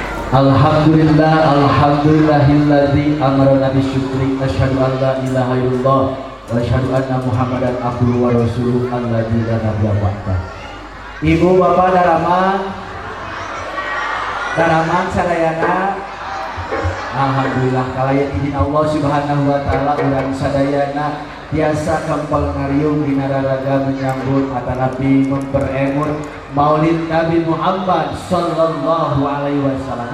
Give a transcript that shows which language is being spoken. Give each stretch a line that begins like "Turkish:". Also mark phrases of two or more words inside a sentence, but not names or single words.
Arabic: الحمد لله الحمد لله الذي أمرنا بالشكر أشهد أن لا إله إلا الله وأشهد أن محمدا عبده ورسوله الذي لا نبي بعده.
Sundanese: Ibu bapak daraman sadayana, alhamdulillah kalaya izin Allah
Arabic: سبحانه وتعالى
Sundanese: urang sadayana biasa kempel ngariung dina raraga menyambut atanapi memperemun Maulid Nabi Muhammad
Arabic: صلى الله عليه وسلم.